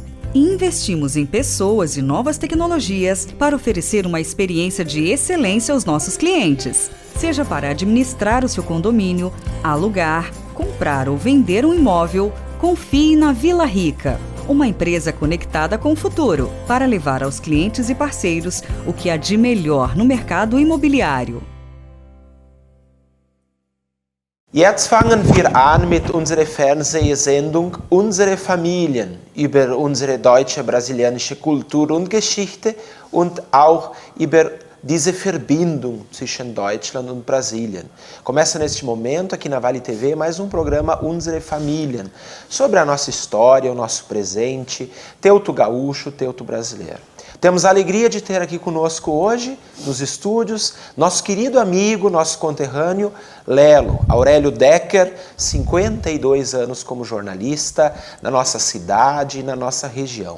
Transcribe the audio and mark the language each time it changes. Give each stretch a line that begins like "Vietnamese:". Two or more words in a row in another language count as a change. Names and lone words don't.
Portuguese: E investimos em pessoas e novas tecnologias para oferecer uma experiência de excelência aos nossos clientes. Seja para administrar o seu condomínio, alugar, comprar ou vender um imóvel, confie na Vila Rica. Uma empresa conectada com o futuro, para levar aos clientes e parceiros o que há de melhor no mercado imobiliário.
German: Jetzt fangen wir an mit unserer Fernsehsendung Unsere Familien über unsere deutsche brasilianische Kultur und Geschichte und auch über diese Verbindung zwischen Deutschland und Brasilien.
Portuguese: Começa neste momento aqui na Vale TV mais um programa Unsere Familien, sobre a nossa história, o nosso presente, teuto gaúcho, teuto brasileiro. Temos a alegria de ter aqui conosco hoje, nos estúdios, nosso querido amigo, nosso conterrâneo, Lelo, Aurélio Decker, 52 anos como jornalista na nossa cidade e na nossa região.